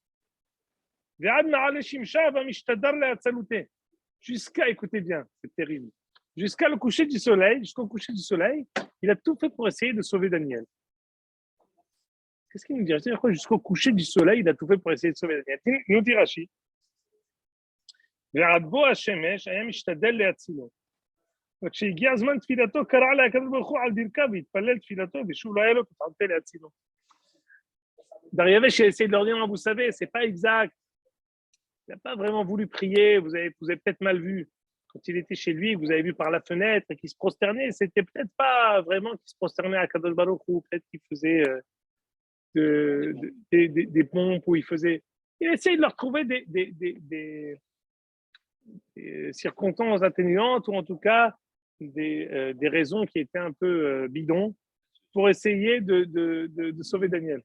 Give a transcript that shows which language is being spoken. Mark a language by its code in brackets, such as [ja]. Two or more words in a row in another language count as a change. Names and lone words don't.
[fr] Jusqu'à, écoutez bien, c'est terrible. Jusqu'au coucher du soleil, il a tout fait pour essayer de sauver Daniel. Qu'est-ce qu'il nous dit? C'est-à-dire quoi? Jusqu'au coucher du soleil, il a tout fait pour essayer de sauver Daniel. Il nous dit Rashi. [he] וכשהגיע הזמן תפילתו, קרא לקדוש ברוך הוא על ברכיו והתפלל תפילתו, ושוב לא היה לו כתענתה להצילו. [fr] Dariavesh a essayé de leur dire, vous savez, c'est pas exact. Il n'a pas vraiment voulu prier, vous avez peut-être mal vu. Quand il était chez lui, vous avez vu par la fenêtre et qu'il se prosternait, c'était peut-être pas vraiment qu'il se prosternait à Kadosh Baruch Hu, peut-être qu'il faisait des pompes, ou il essayait de leur trouver des circonstances atténuantes, ou en tout cas des raisons qui étaient un peu bidons pour essayer de sauver Daniel.